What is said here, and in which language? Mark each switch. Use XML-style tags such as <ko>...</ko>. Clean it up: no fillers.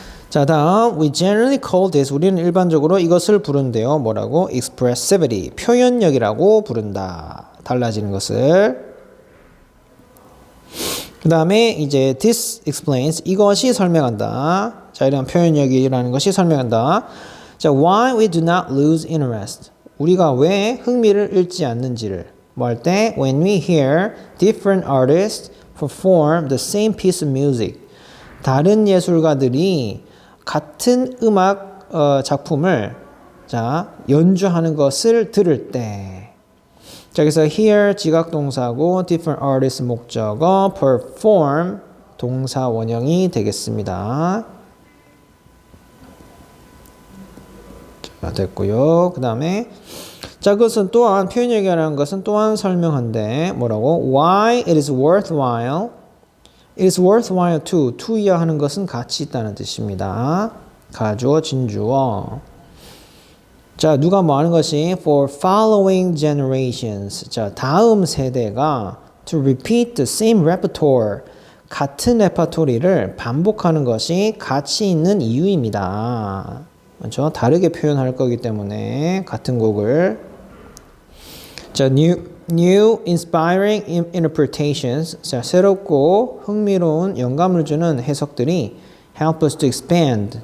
<ko>자, 다음</ko> <en>we generally call this,</en> <ko>우리는 일반적으로 이것을 부른대요. 뭐라고? expressivity, 표현력이라고 부른다. 달라지는 것을. 그 다음에 이제</ko> <en>this explains,</en> <ko>이것이 설명한다. 자, 이런 표현력이라는 것이 설명한다.</ko> <en>자, why we do not lose interest.</en> <ko>우리가 왜 흥미를 잃지 않는지를 뭐 할 때</ko> <en>when we hear different artists perform the same piece of music.</en> <ko>다른 예술가들이 같은 음악 작품을 자, 연주하는 것을 들을 때. 자, 그래서 hear 지각동사고</ko> <en>different artists</en> <ko>목적어, perform 동사 원형이 되겠습니다. 자, 됐고요. 그 다음에 자, 그것은 또한 표현력이라는 것은 또한 설명한데 뭐라고?</ko> <en>Why it is worthwhile. It is worthwhile to이야</en> <ko>하는 것은 가치 있다는 뜻입니다. 가주어, 진주어. 자, 누가 뭐 하는 것이</ko> <en>for following generations. 자,</en> <ko>다음 세대가</ko> <en>to repeat the same repertoire.</en> <ko>같은 레퍼토리를 반복하는 것이 가치 있는 이유입니다. 그렇죠? 다르게 표현할 거기 때문에 같은 곡을.</ko> <en>자, new inspiring interpretations.</en> <ko>자, 새롭고 흥미로운 영감을 주는 해석들이</ko> <en>help us to expand.</en>